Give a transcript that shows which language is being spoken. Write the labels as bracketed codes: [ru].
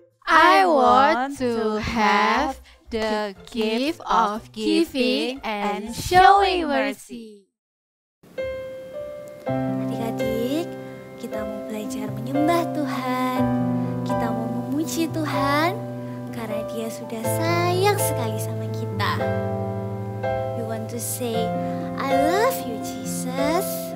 [en] I want to have the gift of giving and showing mercy. [id] Adik-adik, kita mau belajar menyembah Tuhan. Kita mau memuji Tuhan karena Dia sudah sayang sekali sama kita. [en] We want to say, I love you Jesus.